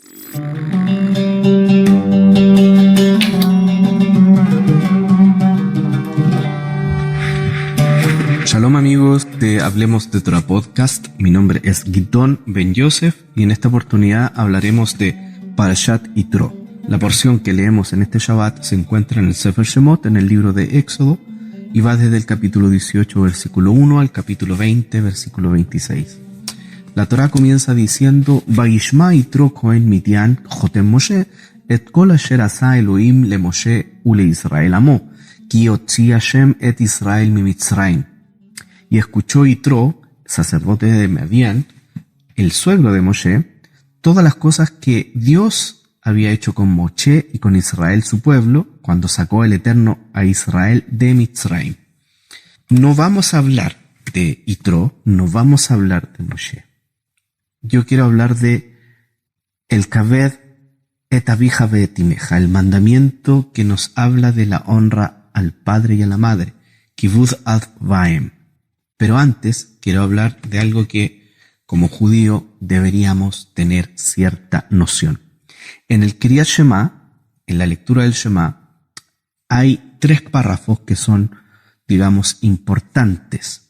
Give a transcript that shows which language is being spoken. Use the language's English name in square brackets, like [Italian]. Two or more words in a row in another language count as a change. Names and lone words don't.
[Spanish] Shalom amigos de Hablemos de Torah Podcast, mi nombre es Gidon Ben Yosef y en esta oportunidad hablaremos de Parashat Yitro. La porción que leemos en este Shabbat se encuentra en el Sefer Shemot, en el libro de Éxodo, y va desde el capítulo 18, versículo 1 al capítulo 20, versículo 26. La Torah comienza diciendo: [Hebrew] וישמע יתרו כהן מדין חותן משה את כל אשר עשה אלהים למשה ולישראל עמו כי הוציא השם את ישראל ממצרים. [Spanish] Y escuchó Yitro, sacerdote de Madián, el suegro de Moshe, todas las cosas que Dios había hecho con Moshe y con Israel su pueblo, cuando sacó el Eterno a Israel de Mitzrayim. No vamos a hablar de Yitro, no vamos a hablar de Moshe. Yo quiero hablar de el [Hebrew] כבד את אביך ואת אמך, [Spanish] el mandamiento que nos habla de la honra al padre y a la madre, [Hebrew] כיבוד אב ואם. [Spanish] Pero antes quiero hablar de algo que, como judío, deberíamos tener cierta noción. En el Kriyat Shema, en la lectura del Shema, hay 3 párrafos que son, digamos, importantes.